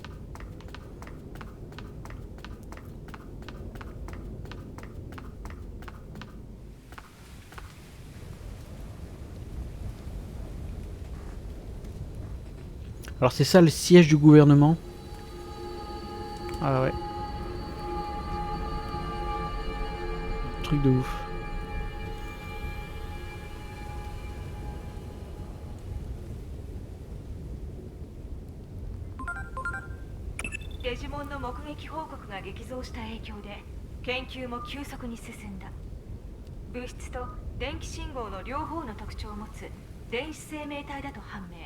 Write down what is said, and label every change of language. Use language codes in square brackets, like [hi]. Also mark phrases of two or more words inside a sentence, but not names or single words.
[fr] Alors c'est ça le siège du gouvernement. Ah ouais. Truc de ouf. [ja] デジモンの目撃報告が激増した影響で研究も急速に進んだ。物質と電気信号の両方の特徴を持つ電子生命体だと判明。